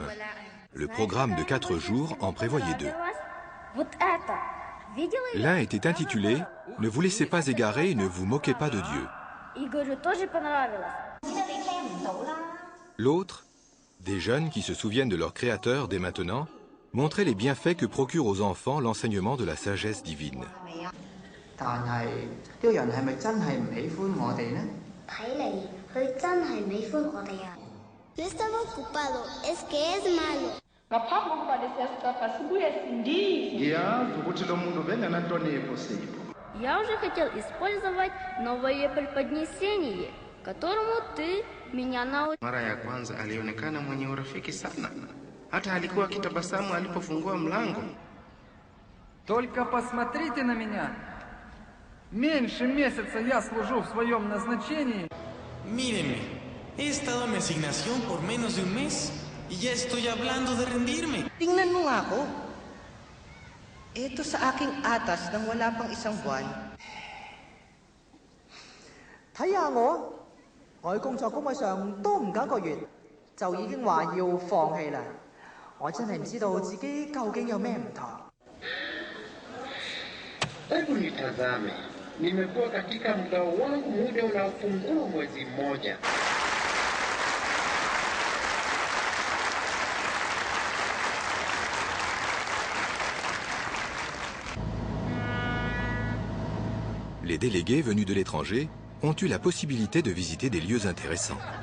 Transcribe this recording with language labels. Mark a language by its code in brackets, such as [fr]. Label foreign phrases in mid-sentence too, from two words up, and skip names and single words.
[fr] Le programme de 4 jours en prévoyait 2. L'un était intitulé « Ne vous laissez pas égarer et ne vous moquez pas de Dieu ». L'autre, des jeunes qui se souviennent de leur Créateur dès maintenant, montrait les bienfaits que procure aux enfants l'enseignement de la sagesse divine. [es] No estaba ocupado, es que es malo. [ru] Я уже хотел использовать новое преподнесение, которому ты меня научил. [sw] Mara ya kwanza alionekana mwenye urafiki sana. Hata alikuwa akitabasamu alipofungua mlango. [ru] Только посмотрите на меня. Меньше месяца я служу в своем назначении. [es] Mírenme, he estado en mi asignación por menos de un mes y ya estoy hablando de rendirme. [tl] Tingnan mo nga ako. Ito sa aking atas nang wala pang isang buwan. [yue] 睇下我，我喺工作崗位上都唔夠1個月，就已經話要放棄啦。我真係唔知道自己究竟有咩唔同。 [sw] Hebu nitazame. Nimekuwa katika mgao wangu muda unaopungua mwezi mmoja. [fr] Les délégués venus de l'étranger ont eu la possibilité de visiter des lieux intéressants.